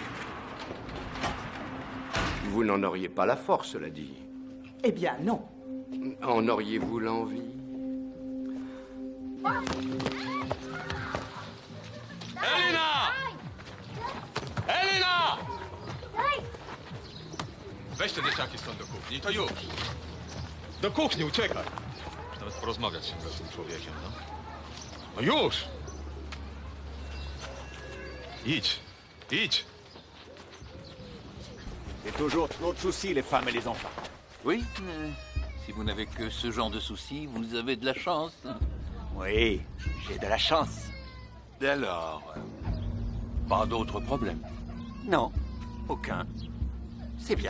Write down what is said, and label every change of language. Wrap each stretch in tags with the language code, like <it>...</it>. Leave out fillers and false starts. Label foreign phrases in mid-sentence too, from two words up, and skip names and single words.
<fr>Vous n'en auriez pas la force, cela dit. Eh bien, non. En auriez-vous l'envie? Elena! Elena!</fr> <pl>Weź te dzieciaki stąd do kuchni, to już. Do kuchni, uciekaj. Nawet porozmawiać się z tym człowiekiem, no. No już! Idź, idź.</pl> <fr>C'est toujours trop de soucis, les femmes et les enfants. Oui, si vous n'avez que ce genre de soucis, vous avez de la chance. Oui, j'ai de la chance. Et alors, pas d'autres problèmes? Non, aucun. C'est bien.</fr>